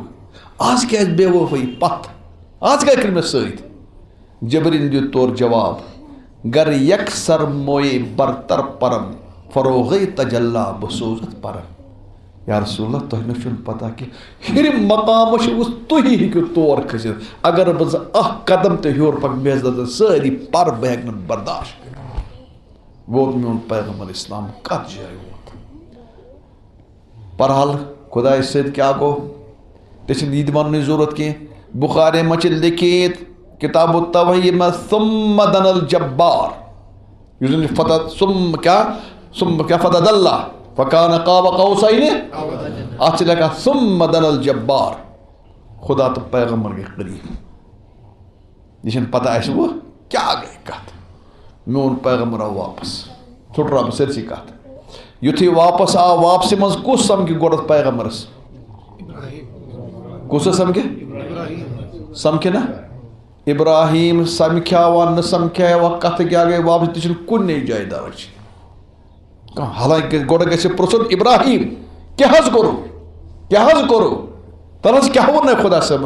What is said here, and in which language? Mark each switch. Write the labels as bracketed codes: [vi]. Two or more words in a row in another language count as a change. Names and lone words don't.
[ks] آز کیازِ بے وفٲیی پتھ آز کیازِ کٔر مےٚ سۭتۍ جبریل دیُت تور جواب گر یکسر موئے برتر پرم فروغی تجلا بسوزت پرم [ar] یا رسول اللہ [ks] تُہۍ نہ چھُنہٕ پتہ کہ ہیٚرِ مقامس تُہی ہیٚکِو تور کھٔسِتھ اگر بہٕ زٕ اکھ قدم تہِ ہیوٚر پکہٕ مےٚ زن سٲری پر بہٕ ہیٚکہٕ نہٕ برداشت کٔرِتھ ووت میون پیغمبر اسلام کتھ جایہِ ووت بہرحال خدایہِ سۭتۍ کیاہ گوٚو ژےٚ چھِنہٕ یہِ تہِ وننٕچ ضروٗرت کینٛہہ بخاری منٛز چھِ لیکھِتھ کتاب التوحید میں [ar] ثم دن الجبار [ks] یُس زن فتح ثم کیا [ar] فتح اللہ فکان قاب قوسین [ks] اتھ چھِ لیکھان [ar] ثم دن الجبار [ks] خدا تو پیغمبر گٔے قریب یہ چھنہٕ پتہ اسہِ وۄنۍ کیاہ گٔے کتھ میون پیغمبر آو واپس ژھُٹراو بہٕ سٲرسٕے کتھ یُتھُے واپس آو واپسی منٛز کُس سمکھِ گۄڈٕ پیغمبرس کُس سمکھِ سمکھِ نا ابراہیم سمکھیاوا نہ سمکھیاوا کتھ کیا گئی واپس تہ چھنہٕ کُنے جایہِ درج حالانکہ گۄڈٕ گژھِ پرژھُن ابراہیم کیاہ حظ کوٚروٕ تل حظ کیاہ ووٚن خدا صٲبن